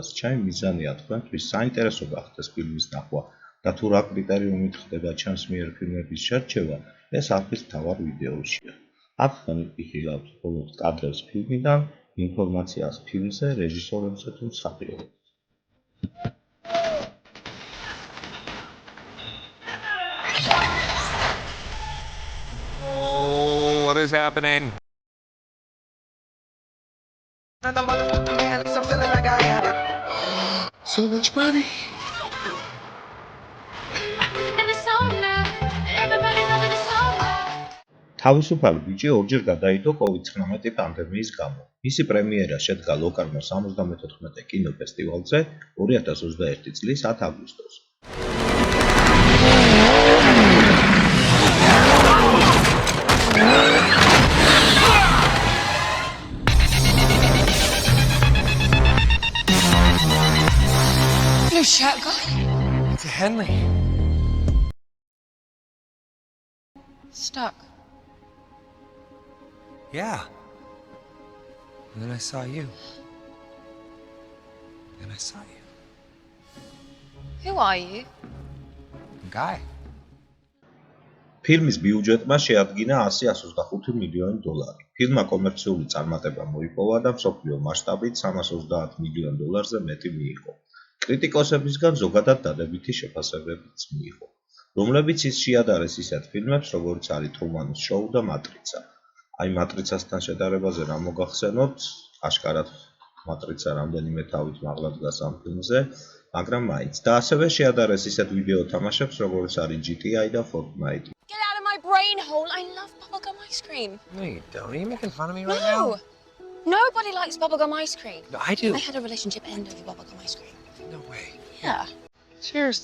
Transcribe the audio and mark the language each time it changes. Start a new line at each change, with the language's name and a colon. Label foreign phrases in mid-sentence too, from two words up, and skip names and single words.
Georgian: ჩემი მიზანია თქვენთვის საინტერესო გახდეს ფილმის ნახვა და თუ რა კრიტერიუმით ხდება ჩემს მიერ ფილმების შერჩევა, ეს არხის მთავარ ვიდეოშია. აქ ვიხილავთ მხოლოდ კადრებს ფილმიდან, ინფორმაციას ფილმზე, რეჟისორებზე თუ მსახიობებზე.
English: What is happening? So much money.
Georgian: თავისუფალი ბიჭი ორჯერ გადაიდო COVID-19 პანდემიის გამო. მისი პრემიერა შედგა ლოკარნოს 74 კინოფესტივალზე 2021 წლის 10 აგვისტოს.
English: Blue shirt guy. It's a Henley. Stuck. Yeah. And then I saw you. And I saw you. Who are you? A guy.
Georgian: ფილმის ბიუჯეტმა შეადგინა 125 მილიონი დოლარი. ფილმმა კომერციული წარმატება მოიპოვა და მსოფლიო მასშტაბით 330 მილიონ დოლარზე მეტი მიიღო. კრიტიკოსებისგან ზოგადად დადებითი შეფასებებიც მიიღო, რომლებიც ის შეადარეს ისეთ ფილმებს, როგორც არის ტრუმანის შოუ და მატრიცა. აი მატრიცასთან შედარებაზე რა მოგახსენოთ, აშკარად მატრიცა რამდენიმე თავით მაღლა დგას ამ ფილმზე, მაგრამ მაინც. და ასევე შეადარეს ისეთ ვიდეო თამაშებს, როგორც არის GTA და Fortnite.
English: Get out of my brain hole. I love bubblegum ice cream. No, you don't. Are you making fun of me right No. now? Nobody likes bubblegum ice cream. No, I do. I had a relationship end over bubblegum ice cream. No way. Yeah. Cheers.